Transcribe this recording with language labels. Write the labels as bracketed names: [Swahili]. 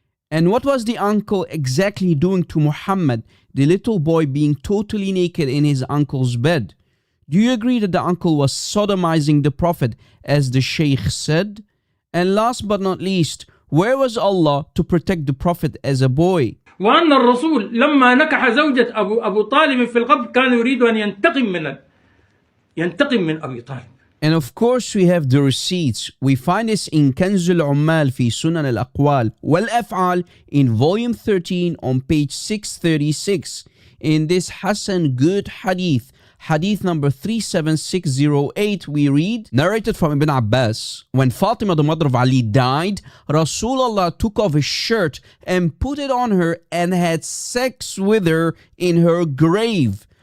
[English] And what was the uncle exactly doing to Muhammad, the little boy being totally naked in his uncle's bed? Do you agree that the uncle was sodomizing the Prophet as the Sheikh said? And last but not least, where was Allah to protect the Prophet as a boy? [Arabic] وأن الرسول لما نكح زوجة أبو طالب في القبر كان يريد أن ينتقم من أبي طالب. [English] And of course, we have the receipts. We find this in كنز العمال في سنن الأقوال والأفعال in volume 13 on page 636. In this Hassan good hadith, hadith number 37608, we read, narrated from Ibn Abbas, when Fatima, the mother of Ali, died, Rasulullah took off his shirt and put it on her and had sex with her in her grave.